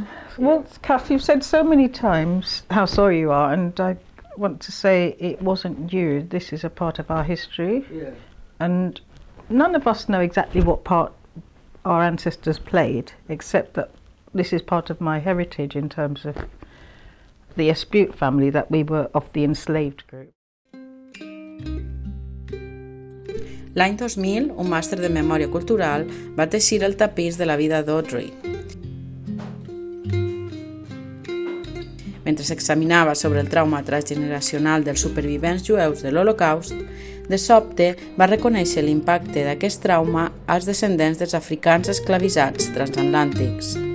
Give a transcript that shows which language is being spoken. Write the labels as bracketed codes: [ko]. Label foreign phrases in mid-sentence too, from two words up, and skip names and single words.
[en] Well, Kath, you've said so many times how sorry you are, and I want to say it wasn't you. This is a part of our history. Yeah. And none of us know exactly what part our ancestors played, except that this is part of my heritage in terms of the Espute family, that we were of the enslaved group. [ca] L'any 2000, un màster de memòria cultural va teixir el tapís de la vida d'Audrey. Mentre s'examinava sobre el trauma transgeneracional dels supervivents jueus de l'Holocaust, de sobte va reconèixer l'impacte d'aquest trauma als descendents dels africans esclavitzats transatlàntics.